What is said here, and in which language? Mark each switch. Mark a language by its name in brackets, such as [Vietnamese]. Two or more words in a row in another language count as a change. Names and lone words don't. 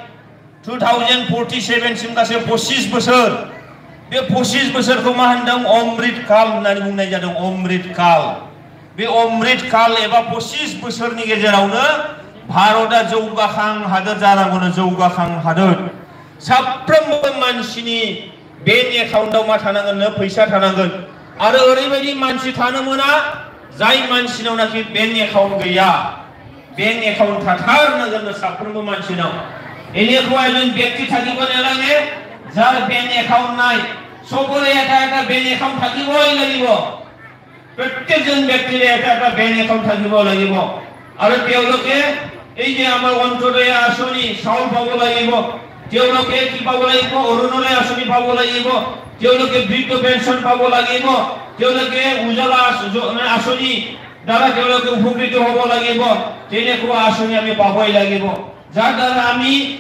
[Bodo] 2047 सिम गासै 25 बोसोर बे 25 बोसोरखौ मा होनदों अमृत काल होननानै बुंनाय जादों अमृत काल बे अमृत काल एबा 25 बोसोरनि गेजेरावनो भारतआ जौगाखां हादोर जानांगौनो जौगाखां हादोर साफ्रोमबो मानसिनि बेंक एकाउन्टआव मा थानांगोन फैसा थानांगोन आरो ओरैबायदि मानसि थानो मोना जाय मानसिनावनाखि [English] bank account [Bodo] गैया बेंक एकाउन्ट थाथारनांगोन साफ्रोमबो मानसिनाव [Assamese] এনেকুৱা এজন ব্যক্তি থাকিব নালাগে যাৰ [English] bank account [Assamese] নাই সবৰে এটা বেংক একাউণ্ট থাকিবই লাগিব প্ৰত্যেকজন ব্যক্তিৰে এটা [English] bank account [Assamese] থাকিব লাগিব আৰু তেওঁলোকে এই যে আমাৰ অন্তোদয় আঁচনি চাউল পাব লাগিব তেওঁলোকে কি পাব লাগিব অৰুণোদয় আঁচনি পাব লাগিব তেওঁলোকে বৃদ্ধ পেঞ্চন পাব লাগিব তেওঁলোকে উজ্জ্বলা আঁচনি দ্বাৰা তেওঁলোকে উপকৃত হ'ব লাগিব তেনেকুৱা আঁচনি আমি পাবই লাগিব যাৰ দ্বাৰা আমি